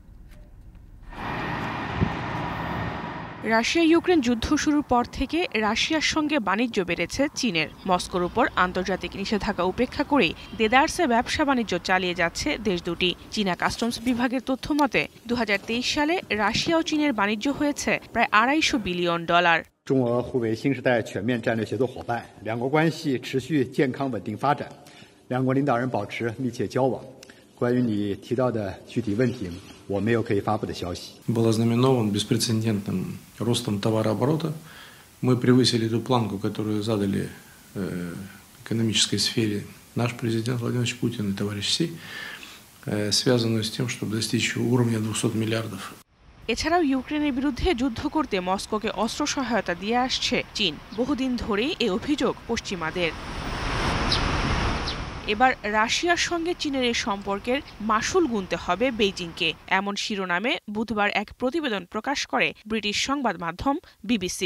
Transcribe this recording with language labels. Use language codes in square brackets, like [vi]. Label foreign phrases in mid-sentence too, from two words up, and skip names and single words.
[bn] রাশিয়া ইউক্রেন যুদ্ধ শুরুর পর থেকে রাশিয়ার সঙ্গে বাণিজ্য বেড়েছে চীনের। মস্কোর উপর আন্তর্জাতিক নিষেধাজ্ঞা উপেক্ষা করেই দেদারসে ব্যবসা বাণিজ্য চালিয়ে যাচ্ছে দেশ দুটি। চীনা কাস্টমস বিভাগের তথ্য মতে 2023 সালে রাশিয়া ও চীনের বাণিজ্য হয়েছে প্রায় $250 বিলিয়ন। [zh] 中俄互为新时代全面战略协作伙伴，两国关系持续健康稳定发展，两国领导人保持密切交往。关于你提到的具体问题，我没有可以发布的消息。 [ru] Был ознаменован беспрецедентным ростом товарооборота. Мы превысили ту планку, которую задали экономической сфере наш президент Владимир Путин и товарищ Си, связанную с тем, чтобы достичь уровня 200 миллиардов. [bn] এছাড়াও ইউক্রেনের বিরুদ্ধে যুদ্ধ করতে মস্কোকে অস্ত্র সহায়তা দিয়ে আসছে চীন। বহুদিন ধরেই এই অভিযোগ পশ্চিমাদের। এবার রাশিয়ার সঙ্গে চীনের এই সম্পর্কের মাসুল গুনতে হবে বেইজিংকে, এমন শিরোনামে বুধবার এক প্রতিবেদন প্রকাশ করে ব্রিটিশ সংবাদ মাধ্যম বিবিসি।